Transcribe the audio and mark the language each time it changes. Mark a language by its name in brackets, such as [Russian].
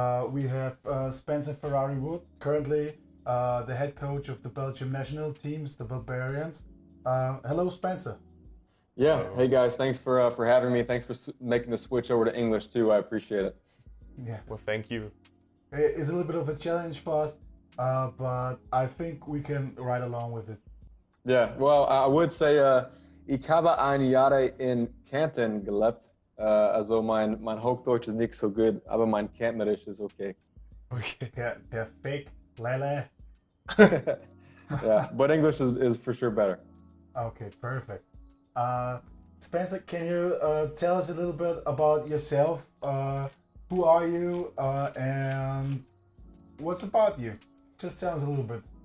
[English] We have Spencer Ferrari-Wood, currently the head coach of the Belgian National Teams, the Barbarians. Hello, Spencer. Yeah. Hello. Hey guys, thanks for having me. Thanks for making the switch over to English too. I appreciate it. Yeah. Well, thank you. It's a little bit of a challenge for us, but I think we can ride along with it. Yeah. Well, I would say [German] ich habe ein Jahr in Kärnten gelebt. Also mein Hochdeutsch ist nicht so gut, aber mein Kärntnerisch ist okay. [English] Okay. Perfect, Lele. Yeah, but English is for sure better. Okay, perfect. Spencer, can you tell us a little bit about yourself? Who are you and what's about you? Just tell us a little bit.